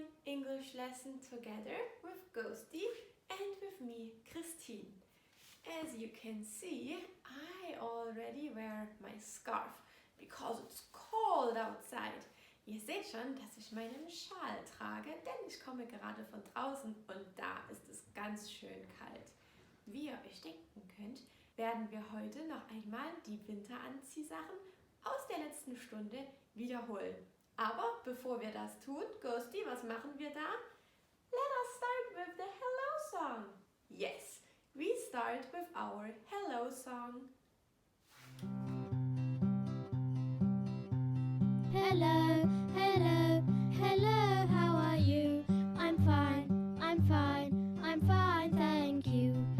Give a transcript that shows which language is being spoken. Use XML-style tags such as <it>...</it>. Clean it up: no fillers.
<en>English lesson together with Ghosty and with me, Christine. As you can see, I already wear my scarf because it's cold outside.</en> <de>Ihr seht schon, dass ich meinen Schal trage, denn ich komme gerade von draußen und da ist es ganz schön kalt. Wie ihr euch denken könnt, werden wir heute noch einmal die Winteranziehsachen aus der letzten Stunde wiederholen. Aber bevor wir das tun, Ghosty, was machen wir da?</de> <en>Let us start with the hello song. Yes, we start with our hello song. Hello, hello, hello, how are you? I'm fine, I'm fine, I'm fine, thank you.</en>